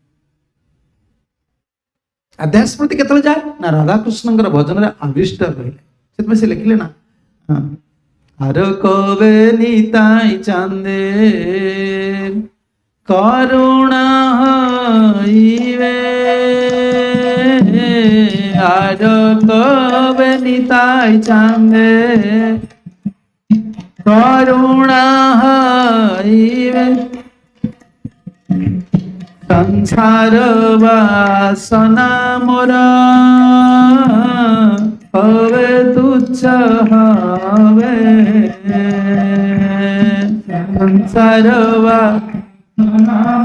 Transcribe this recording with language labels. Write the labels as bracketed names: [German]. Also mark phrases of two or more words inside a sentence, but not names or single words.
[Odia] ଆଧ୍ୟାତ୍ମ ସ୍ମୃତି କେତେବେଳେ ଯାଏ? ନା ରାଧାକୃଷ୍ଣଙ୍କର ଭଜନରେ ଆବିଷ୍ଟ ରହିଲେ। ସେଥିପାଇଁ ସେ ଲେଖିଲେ ନା, [Bangla] আর কবে নিতাই চাঁদে করুণা হইবে, আজ কবে নিতাই চাঁদে করুণা হইবে, সংসার বাসনা মোর হবে তুচ্ছ হবে, সংসার বাসনা